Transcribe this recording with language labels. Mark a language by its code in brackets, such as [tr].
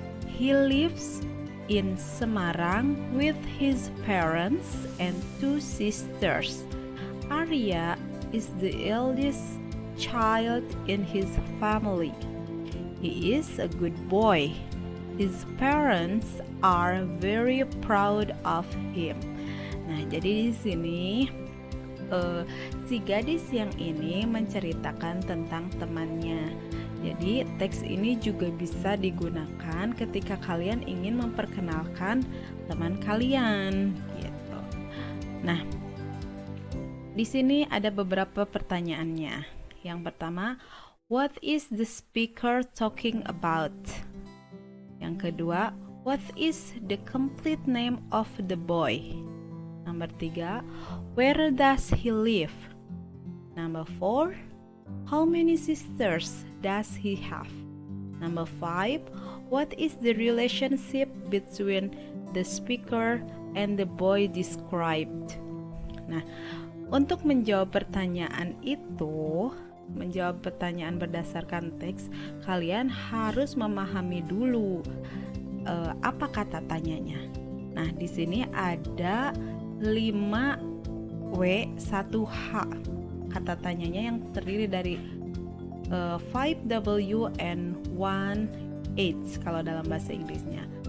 [en] He lives in Semarang with his parents and 2 sisters. Arya is the eldest child in his family. He is a good boy. His parents are very proud of him. [id] Nah, jadi di sini si gadis yang ini menceritakan tentang temannya. Jadi teks ini juga bisa digunakan ketika kalian ingin memperkenalkan teman kalian, gitu. Nah, di sini ada beberapa pertanyaannya. Yang pertama, [en] what is the speaker talking about? [id] Yang kedua, [en] what is the complete name of the boy? Number 3, where does he live? Number 4, how many sisters does he have? Number 5, what is the relationship between the speaker and the boy described? [id] Nah, untuk menjawab pertanyaan itu, menjawab pertanyaan berdasarkan teks, kalian harus memahami dulu apa kata tanyanya. Nah, di sini ada 5W 1H kata tanyanya yang terdiri dari 5W and 1H kalau dalam bahasa Inggrisnya.